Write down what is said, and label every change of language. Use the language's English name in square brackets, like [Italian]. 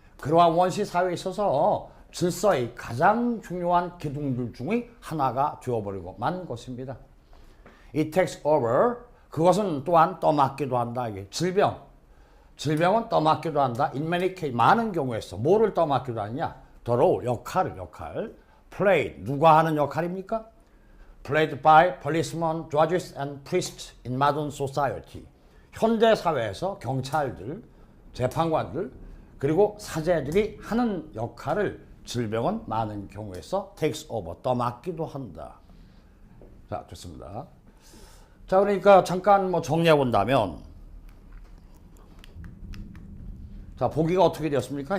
[Korean] 그러한 원시사회에 있어서 질서의 가장 중요한 기둥들 중의 하나가 되어버리고 만 것입니다. [English] It takes over, [Korean] 그것은 또한 떠맡기도 한다. 이게 질병은 떠맡기도 한다. [English] In many cases, [Korean] 많은 경우에서 뭐를 떠맡기도 하느냐? [English] The role, 역할. [Korean] Played, 누가 하는 역할입니까? [English] Played by policemen, judges and priests in modern society. [Korean] 현대 사회에서 경찰들, 재판관들, 그리고 사제들이 하는 역할을 질병은 많은 경우에서 [English] takes over, [Korean] 떠맡기도 한다. 자, 좋습니다. 자, 그러니까 잠깐 정리해 본다면, 자, 보기가 어떻게 되었습니까?